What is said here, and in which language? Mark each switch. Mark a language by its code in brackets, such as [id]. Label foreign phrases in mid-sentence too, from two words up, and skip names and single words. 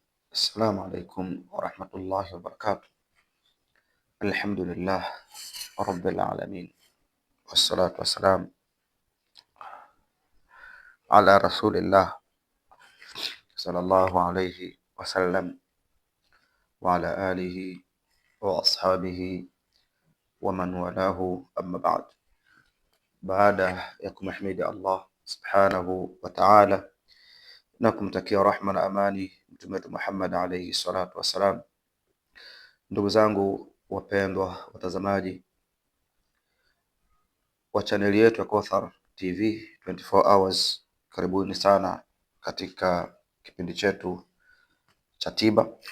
[ar] السلام عليكم ورحمة الله وبركاته الحمد لله رب العالمين والصلاة والسلام على رسول الله صلى الله عليه وسلم وعلى آله وأصحابه ومن والاه أما بعد. [sw] Baada ya kumhimidi Allah [ar] سبحانه وتعالى [sw] na kumtakia rahma na amani Mtume wetu Muhammad [ar] عليه الصلاة والسلام, [sw] ndugu zangu wapendwa watazamaji wa chaneli yetu ya Kauthar TV 24 hours, karibuni sana katika kipindi chetu cha tiba,